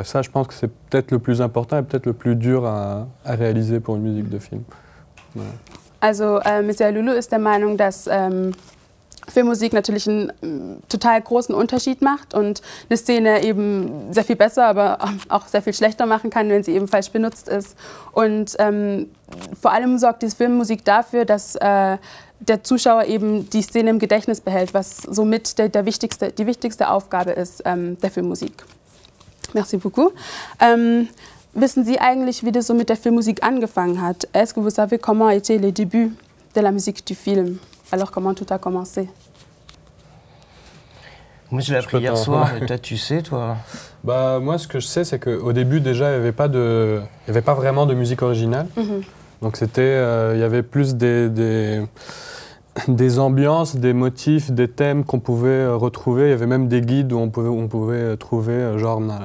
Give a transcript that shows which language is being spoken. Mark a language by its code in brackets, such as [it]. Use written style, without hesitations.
[fr] Et ça, je pense que c'est peut-être le plus important et peut-être le plus dur à réaliser pour une musique de film. Ouais. [de] Also, Monsieur Aloulou ist der Meinung, dass Filmmusik natürlich einen total großen Unterschied macht und eine Szene eben sehr viel besser, aber auch sehr viel schlechter machen kann, wenn sie eben falsch benutzt ist. Und vor allem sorgt diese Filmmusik dafür, dass der Zuschauer eben die Szene im Gedächtnis behält, was somit die wichtigste Aufgabe ist der Filmmusik. [fr] Merci beaucoup. [de] Wissen Sie eigentlich, wie das so mit der Filmmusik angefangen hat? [fr] Est-ce que vous savez comment a été le début de la musique du film? Alors, comment tout a commencé? Moi, je l'ai appris hier soir, et peut-être tu sais, toi. Bah, moi, ce que je sais, c'est qu'au début, déjà, il n'y avait pas vraiment de musique originale. Donc, il y avait plus des ambiances, des motifs, des thèmes qu'on pouvait retrouver. Il y avait même des guides où on pouvait trouver, genre,